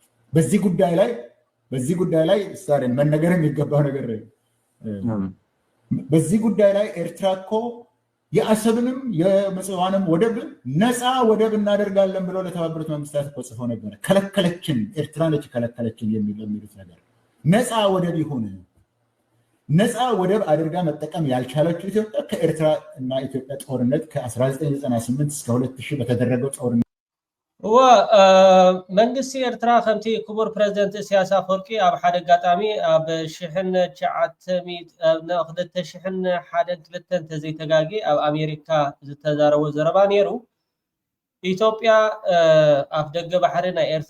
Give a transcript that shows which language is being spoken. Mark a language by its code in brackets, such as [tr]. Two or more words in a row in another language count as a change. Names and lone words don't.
[am] በዚህ ጉዳይ ላይ ስታሪን መነገር የሚገባው ነገር በዚህ ጉዳይ ላይ ኤርትራ እኮ የአሰብንም የምጽዋንም ወደብ ነፃ ወደብ እናደርጋለን ብለው ለተባበሩት መንግስታት እኮ ጽፈው ነበር። ከለከለችን፣ ኤርትራ ነች ከለከለችን የሚሉት ነገር ነፃ ወደብ ይሁን። ነፃ ወደብ አድርጋ መጠቀም ያልቻለችው ኢትዮጵያ ከኤርትራ እና ኢትዮጵያ ጦርነት ከ1998 እስከ 2000 በተደረገው ጦርነት [ti] መንግስቲ ኤርትራ ከምቲ ክቡር ፕሬዚደንት ኢሳያስ አፈወርቂ ኣብ ሓደ ኣጋጣሚ ኣብ 2001 ተዘይተጋጊ ኣብ ኣሜሪካ ዝተዛረቦ ዘረባ ነይሩ። ኢትዮጵያ ኣብ ደገ ባሕሪ ናይ ኤርትራ